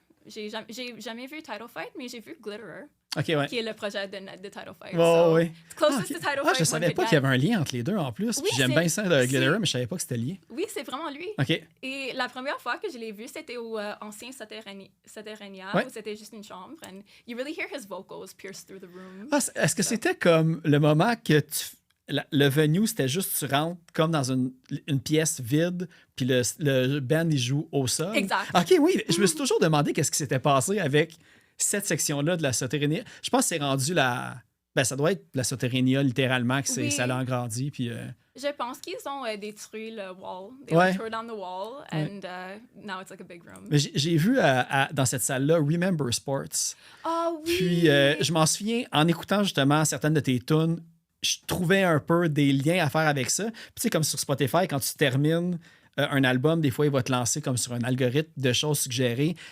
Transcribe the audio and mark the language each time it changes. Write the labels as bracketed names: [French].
[French] J'ai jamais vu Title Fight, mais j'ai vu Glitterer. Qui est le projet de Title Fight. [English] Closest to Title Fight. [French] Je savais pas qu'il y avait un lien entre les deux en plus. Oui, j'aime bien ça de Glitterer, mais je savais pas que c'était lié. Oui, c'est vraiment lui. Et la première fois que je l'ai vu, c'était au ancien Soterrania, où c'était juste une chambre. [English] And you really hear his vocals pierce through the room. [French] Est-ce que c'était comme le moment que le venue, c'était juste tu rentres comme dans une pièce vide, puis le band, il joue au sol? Exact. OK, oui. Je me suis toujours demandé qu'est-ce qui s'était passé avec cette section-là de la Soterrenia. Je pense que c'est rendu ça doit être la Soterenia, littéralement, que ça l'a agrandi. Puis, je pense qu'ils ont détruit le wall. [English] They tore down the wall, and now it's like a big room. [French] Mais j'ai vu dans cette salle-là Remember Sports. Oh oui! Puis, je m'en souviens, en écoutant justement certaines de tes tunes, je trouvais un peu des liens à faire avec ça. Puis, tu sais, comme sur Spotify, quand tu termines un album, des fois, il va te lancer comme sur un algorithme de choses suggérées.